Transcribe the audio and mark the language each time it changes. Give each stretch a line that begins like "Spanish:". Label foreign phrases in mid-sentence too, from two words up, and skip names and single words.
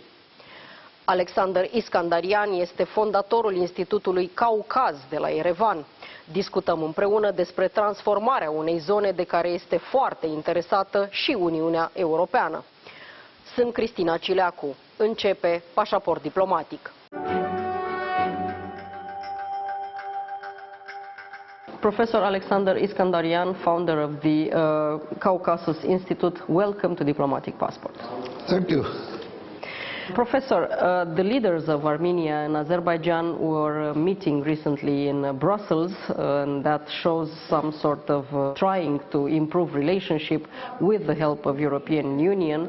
Romanian: Alexander Iskandarian este fondatorul Institutului Caucaz de la Erevan. Discutăm împreună despre transformarea unei zone de care este foarte interesată și Uniunea Europeană. Sunt Cristina Cileacu. Începe Pașaport Diplomatic.
English: Professor Alexander Iskandarian, founder of the Caucasus Institute, welcome to Diplomatic Passport. Thank you. Professor, the leaders of Armenia and Azerbaijan were meeting recently in Brussels, and that shows some sort of trying to improve relationship with the help of European Union.